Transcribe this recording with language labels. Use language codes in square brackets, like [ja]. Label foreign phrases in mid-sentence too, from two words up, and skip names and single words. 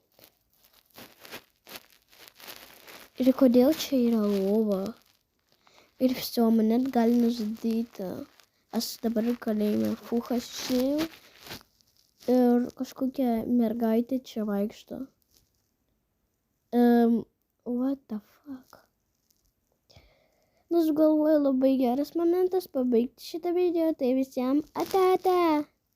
[lt] Ir kodėl čia yra lova? Ir viso mane gali nužudyti. Aš dabar kalėjime. Fuch, aš išėjau. Ir kažkokia mergaitė čia vaikšto. [en] What the fuck? [lt] Nu, aš galvoju, labai geras momentas pabaigti šitą video. Tai visiems ate.